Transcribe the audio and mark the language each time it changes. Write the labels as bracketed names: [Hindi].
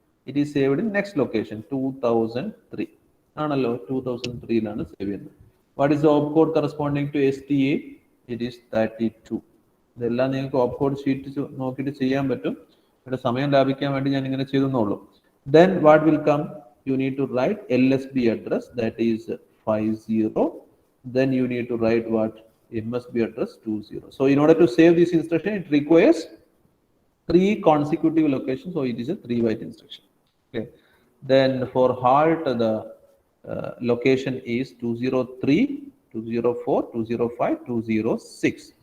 [English] It is saved in next location 2003. [Malayalam] ആണല്ലോ, 2003 ലാണ് save ചെയ്യുന്നത്. [English] What is the opcode corresponding to STA? It is 32. [Malayalam] ഇതെല്ലാം നിങ്ങൾക്ക് opcode sheet നോക്കിയിട്ട് ചെയ്യാൻ പറ്റും. ഇവിടെ സമയം ലാഭിക്കാൻ വേണ്ടി ഞാൻ ഇങ്ങനെ ചെയ്തെന്നുള്ളൂ. [English] Then what will come? You need to write LSB address, that is 50. Then you need to write what? MSB address 20. So in order to save this instruction, it requires 3 consecutive locations. So it is a 3 byte instruction. Okay. Then for halt, the location is 203, 204, 205, 206.